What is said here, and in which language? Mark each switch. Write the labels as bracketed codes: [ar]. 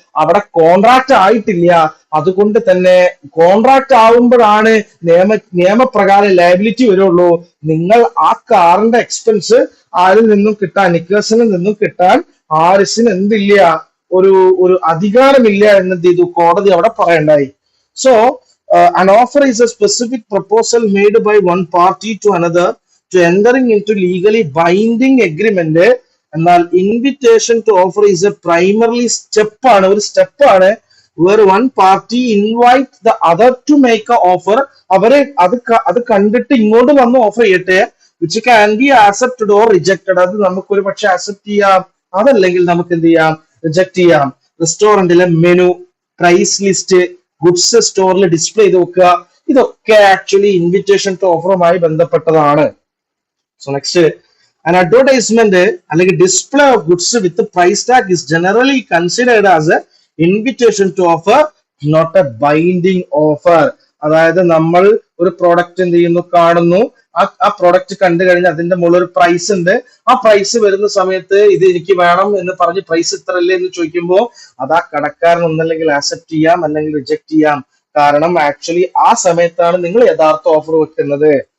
[ml] അവിടെ കോൺട്രാക്ട് ആയിട്ടില്ല. അതുകൊണ്ട് തന്നെ കോൺട്രാക്ട് ആവുമ്പോഴാണ് നിയമപ്രകാരം ലയബിലിറ്റി വരുള്ളൂ. നിങ്ങൾ ആ കാറിന്റെ എക്സ്പെൻസ് ആരിൽ നിന്നും കിട്ടാൻ, നിക്കേഴ്സിൽ നിന്നും കിട്ടാൻ ഹാരിസിന് എന്തില്ല, ഒരു അധികാരമില്ല എന്ന് എന്ത് ചെയ്തു, കോടതി അവിടെ പറയണ്ടായി. [en] So an offer is a specific proposal made by one party to another to entering into legally binding agreement. എന്നാൽ invitation to offer is a primarily സ്റ്റെപ്പാണ്, [ml] ഒരു സ്റ്റെപ്പാണ് [en] where one party invite the other to make a offer. [ml] അവരെ അത് കണ്ടിട്ട് ഇങ്ങോട്ട് വന്ന് offer ചെയ്യട്ടെ, [en] which can be accepted or rejected. [ml] അത് നമുക്കൊരു പക്ഷെ ആക്സെപ്റ്റ് ചെയ്യാം, അതല്ലെങ്കിൽ നമുക്ക് എന്ത് ചെയ്യാം, റിജക്ട് ചെയ്യാം. റെസ്റ്റോറന്റിലെ മെനു, പ്രൈസ് ലിസ്റ്റ്, ഗുഡ്സ് സ്റ്റോറിൽ ഡിസ്പ്ലേ ചെയ്ത് വെക്കുക, ഇതൊക്കെ ആക്ച്വലി ഇൻവിറ്റേഷൻ ടു ഓഫറുമായി ബന്ധപ്പെട്ടതാണ്. [en] so next, an advertisement [ml] അല്ലെങ്കിൽ [en] Display of goods with price tag is generally considered as a invitation to offer, not a binding offer. [ml] അതായത് നമ്മൾ ഒരു പ്രോഡക്റ്റ് എന്ത് ചെയ്യുന്നു, കാണുന്നു, ആ പ്രോഡക്റ്റ് കണ്ടു കഴിഞ്ഞാൽ അതിന്റെ മുകളിൽ ഒരു പ്രൈസ് ഉണ്ട്. ആ പ്രൈസ് വരുന്ന സമയത്ത് ഇത് എനിക്ക് വേണം എന്ന് പറഞ്ഞ് പ്രൈസ് ഇത്രല്ലേ എന്ന് ചോദിക്കുമ്പോൾ അത് ആ കടക്കാരൻ ഒന്നല്ലെങ്കിൽ ആക്സെപ്റ്റ് ചെയ്യാം, അല്ലെങ്കിൽ റിജക്ട് ചെയ്യാം. കാരണം ആക്ച്വലി ആ സമയത്താണ് നിങ്ങൾ യഥാർത്ഥ ഓഫർ വെക്കുന്നത്.